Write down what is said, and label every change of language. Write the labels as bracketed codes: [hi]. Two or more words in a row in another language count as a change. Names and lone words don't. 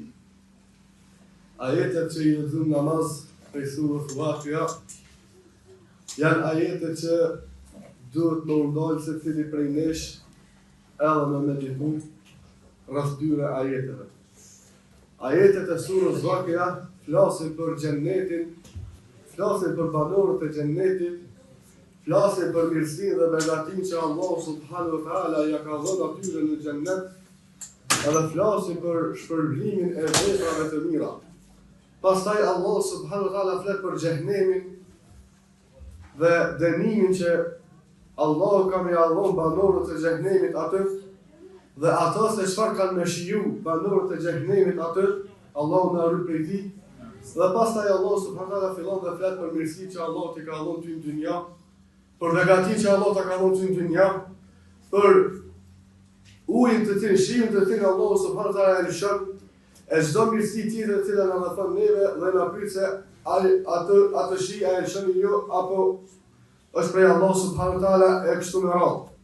[sq] Ajetet që i lexojmë namaz prej surës Waqi'a janë ajetet që duhet më ndalë se cili prej nesh edhe me meditu rreth dyre ajeteve. Ajetet e surës Waqi'a flasin për xhennetin, flasin për banorët e xhennetit, flasin për mirësinë dhe begatinë që Allah [ar] سبحانه وتعالى [sq] ja ka dhënë atyre në xhennet, edhe flasin për shpërblimin e veprave të mira. Pastaj Allah [ar] سبحانه وتعالى [sq] flet për xhenemin dhe dënimin që Allah ka më dhënë banorët e xhenemit atë, dhe ata se çfarë kanë më shiju banorët e xhenemit atë, Allahu na ruaj prej tij. Dhe pastaj Allah [ar] سبحانه وتعالى [sq] fillon të flet për mirësitë që Allah t'i ka dhënë ty në dynja, për begatinë që Allah t'a ka dhënë ty në dynja, për ujin të cilin, shiun të cilin Allah [ar] سبحانه وتعالى [sq] e lëshon, e çdo mirësi tjetër e cila na thon neve dhe na pyet se atë shi a e lëshon jo apo është prej Allah subhanahu wa taala e kështu me radhë.